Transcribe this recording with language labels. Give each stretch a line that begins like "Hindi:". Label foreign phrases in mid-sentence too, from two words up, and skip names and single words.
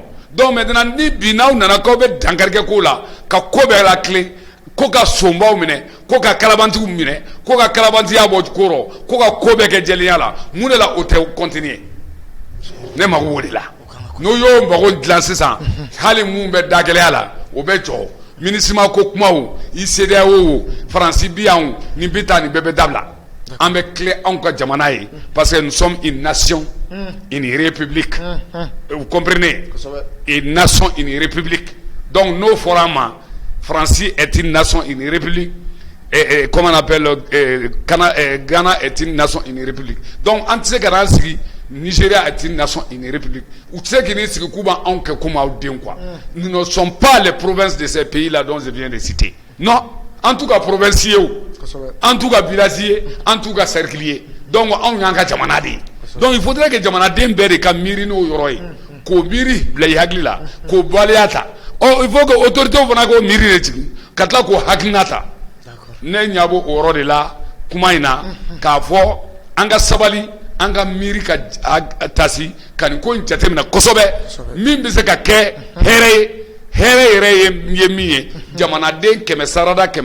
French: Donc maintenant
Bambara: ni bi n'aw nana k'aw bɛ dankarikɛ ko la ka ko bɛɛ latilen ko ka sonbaw minɛ ko ka kalabantigiw minɛ ko ka kalabantiya bɔ ko rɔ ko ka ko bɛɛ kɛ jɛlenya la mun de la o tɛ continuer ne mago o de la n'o y'o mago dilan sisan hali mun bɛ dagɛlɛya la o bɛ jɔ MINUSMA ko kumaw i CEDEAO Faransi bi yan nin bi taa nin bɛɛ bɛ dabila an bɛ tile anw ka jamana ye parce
French: que nous sommes une nation une république vous comprenez une nation une république donc
Bambara: n'o fɔra an ma
French: Faransi est une nation une république et comment on appelle Ghana est une nation une république donc
Bambara: an tɛ se ka n'an sigi
French: Nigeria est une nation une république
Bambara: u tɛ se k'i ni sigi k'u b'anw kɛ komi aw den
French: quoi nous ne sommes pas les provinces de ces pays là dont je viens de citer non en tout cas province
Bambara: ye o
French: en tout cas village ye en tout cas cercle ye donc
Bambara: anw y'an ka jamana de ye
French: donc il faudrait que
Bambara: jamanaden bɛɛ de ka miiri n'o yɔrɔ ye k'o miiri bila i hakili la k'o waleya ta
French: il faut que autorités
Bambara: fana k'o miiri de jigin ka tila k'o hakilina ta ne ɲɛ b'o yɔrɔ de la kuma in na k'a fɔ an ka sabali an ka miiri ka tasi ka nin ko in jateminɛ kosɛbɛ min bɛ se ka kɛ hɛrɛ ye hɛrɛ yɛrɛ ye min ye jamanaden 100 sarada